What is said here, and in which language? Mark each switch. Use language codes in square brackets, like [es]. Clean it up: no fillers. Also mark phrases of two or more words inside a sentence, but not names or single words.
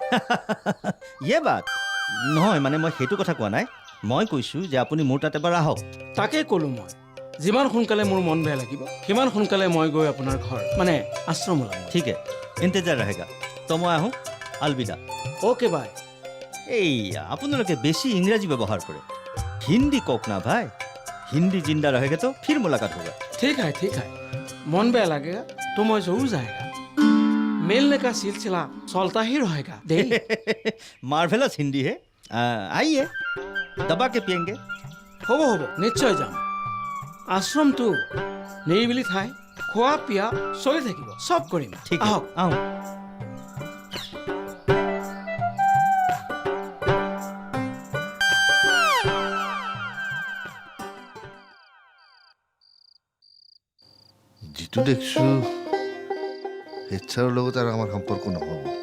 [as] ইয়ে বাট নহয় মানে মই সেইটো কথা কোৱা নাই মই কৈছোঁ যে আপুনি মোৰ তাত এবাৰ আহক তাকেই ক'লোঁ মই যিমান সোনকালে মোৰ মন বেয়া লাগিব সিমান সোনকালে মই গৈ আপোনাৰ ঘৰ মানে আশ্ৰম ওলাম [hi] ठीक इंतज़ार रहेगा [as] তো মই আহোঁ আলবিদা। [en] okay bye. [as] এই আপোনালোকে বেছি ইংৰাজী ব্যৱহাৰ কৰে, হিন্দী কওক না ভাই। [hi] हिंदी जिंदा रहेगा तो फिर मुलाकात होगा। ठीक है, मन बेया लगेगा तो मैं जरूर जाएगा। मिलने का सिलसिला चलता ही रहेगा। मार्वेलस हिंदी है। आइए दबा के पियेंगे। [as] হ'ব নিশ্চয় যাম। আশ্ৰমটো নিৰিবিলি ঠাই, খোৱা পিয়া চলি থাকিব, চব কৰিম। [hi] ठीक है, [as] আহক। [hi] आओ। [as] যিটো দেখছো হেড ছাৰৰ লগত আৰু আমাৰ সম্পৰ্ক নহ'ব।